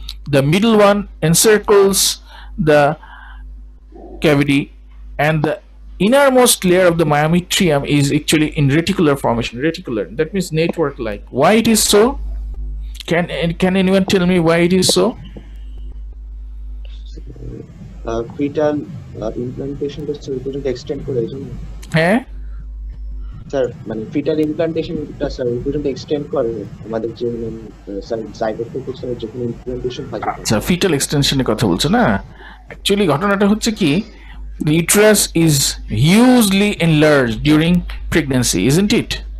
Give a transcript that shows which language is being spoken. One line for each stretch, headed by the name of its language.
English: The middle one encircles the cavity, and the innermost layer of the myometrium is actually in reticular formation. Reticular, that means network like. Why it is so? Can anyone tell me why it is so?
Bangla: fetal implantation টা sir পর্যন্ত extend করে এই জন্য হ্যাঁ sir, মানে fetal ইমপ্লান্টেশনটা sir ওই পর্যন্ত extend করে আমাদের যে স্যার জাইগোট থেকে স্যার যখন ইমপ্লান্টেশন হয়। আচ্ছা, ফিটাল এক্সটেনশনের কথা বলছো না?
English: actually
Bangla: ঘটনাটা হচ্ছে কি,
English: the uterus is hugely enlarged during pregnancy, isn't it?